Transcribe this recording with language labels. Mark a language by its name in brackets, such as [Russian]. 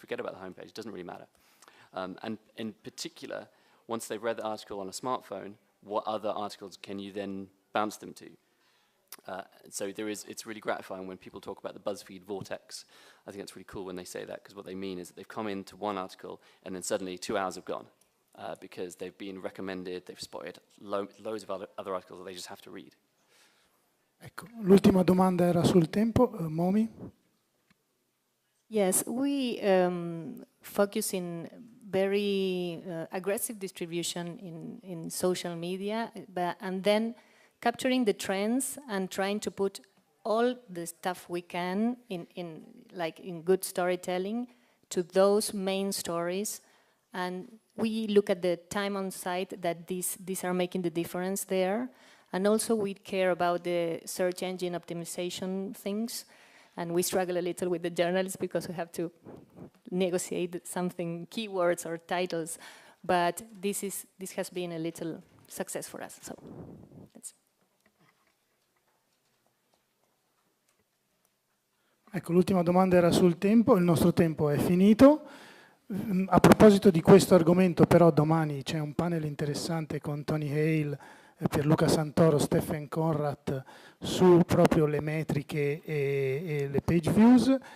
[English] Forget about the homepage. It doesn't really matter. And in particular, once they've read the article on a smartphone, what other articles can you then bounce them to? So it's really gratifying when people talk about the BuzzFeed vortex. I think that's really cool when they say that, because what they mean is that they've come into one article and then suddenly 2 hours have gone. Because they've been recommended, they've spotted loads of other articles that they just have to read. [Italian] Ecco, l'ultima domanda era sul tempo. Momi? [English] Yes, we focus in very aggressive distribution in social media, and then capturing the trends and trying to put all the stuff we can in good storytelling to those main stories. And we look at the time on site that these are making the difference there. And also we care about the search engine optimization things. And we struggle a little with the journalists because we have to negotiate something, keywords or titles. But this has been a little success for us. So that's. [Italian] Ecco, l'ultima domanda era sul tempo. Il nostro tempo è finito. A proposito di questo argomento, però, domani c'è un panel interessante con Tony Hale, Pierluca Santoro, Stephen Conrad su proprio le metriche e le page views.